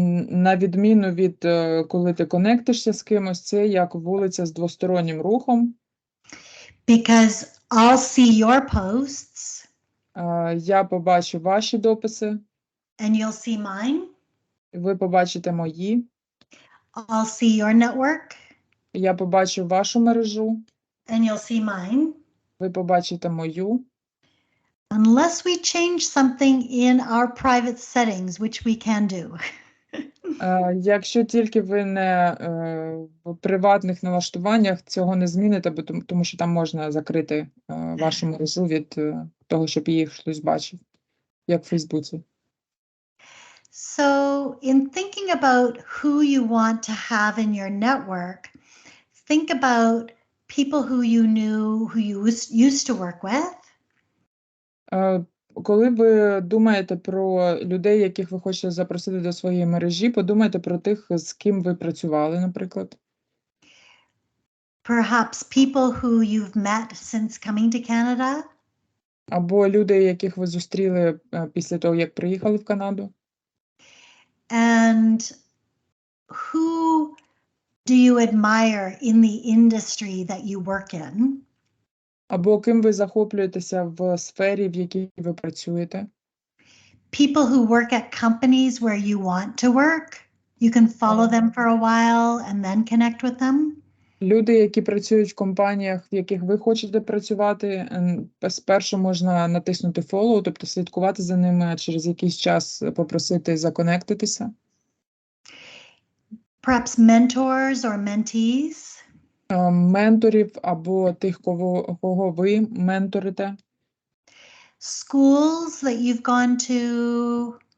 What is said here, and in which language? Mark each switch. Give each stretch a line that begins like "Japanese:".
Ukrainian: На відміну від коли ти конектишся з кимось, це як вулиця з двостороннім рухом.
English: Because I'll see your posts
Ukrainian: Я побачу ваші дописи,
English: and you'll see mine.
Ukrainian: ви побачите мої,
English: I'll see your network
Ukrainian: я побачу вашу мережу,
English: and you'll see mine.
Ukrainian: ви побачите мою.
English: Unless we change something in our private settings, which we can do.
Ukrainian: Якщо тільки ви не в приватних налаштуваннях цього не зміните, тому що там можна закрити вашу мережу від того, щоб її хтось бачив, як в Фейсбуці.
English: So in thinking about who you want to have in your network, think about people who you knew, who you used to work with.
Ukrainian: Коли ви думаєте про людей, яких ви хочете запросити до своєї мережі, подумайте про тих, з ким ви працювали, наприклад.
English: Perhaps people who you've met since coming to Canada.
Ukrainian: Або люди, яких ви зустріли після того, як приїхали в Канаду.
English: And who do you admire in the industry that you work in?
Ukrainian: Або ким ви захоплюєтеся в сфері, в якій ви працюєте.
English: People who work at companies where you want to work. You can follow them for a while and then connect with them.
Ukrainian: Люди, які працюють в компаніях, в яких ви хочете працювати, спершу можна натиснути follow, тобто слідкувати за ними, а через якийсь час попросити законектитися.
English: Perhaps mentors or mentees.
Ukrainian: Менторів або тих, кого ви менторите.
English: Schools that you've gone to.